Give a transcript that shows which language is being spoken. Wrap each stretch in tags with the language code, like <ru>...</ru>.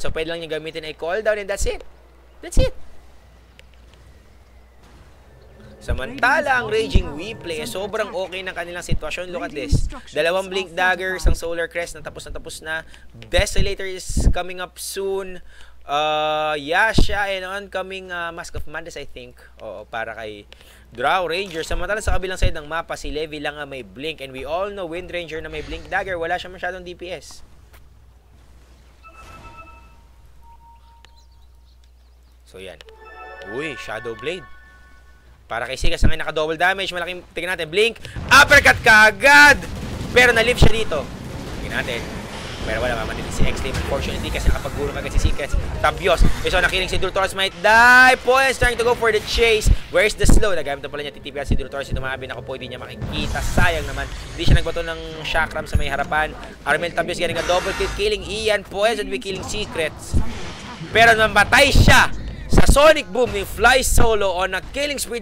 <tl>So pwede lang niya gamitin ay cooldown and that's it.</tl> <en>That's it.</en> <tl>Samantala, ang Raging WePlay sobrang okay ng kanilang sitwasyon.</tl> <en>Look at this. 2 Blink Dagger,</en> <tl>isang Solar Crest na tapos na.</tl> <en>Desolator is coming up soon. Yasha and oncoming Mask of Madness, I think.</en> <tl>Oo, para kay Drow Ranger. Samantala sa kabilang side ng mapa, si Levi lang ang may Blink.</tl> <en>And we all know Wind Ranger</en> <tl>na may Blink Dagger, wala siya masyadong DPS. So yan. Uy, Shadow Blade. Para kay Sigas ang naka-double damage. Malaking, tingnan natin, Blink. Uppercut kaagad! Pero na-lift siya dito. Tingnan natin. Pero wala mamanin si Extreme. Unfortunately, kasi nakapag-gulong agad si Secrets. Tabios. So, nakiling si Drew Torres might die.</tl> <en>Points trying to go for the chase. Where's the slow?</en> <tl>Nagamit na pala niya titipian si Drew Torres. Tumabi. Ako po, hindi niya makikita. Sayang naman. Hindi siya nagbato ng chakram sa may harapan.</tl> <en>Armel Tabios getting a double kill. Killing Ian. Points would be killing Secrets.</en> <tl>Pero namatay siya sa Sonic Boom ni Fly Solo</tl> <en>on a killing spree.</en>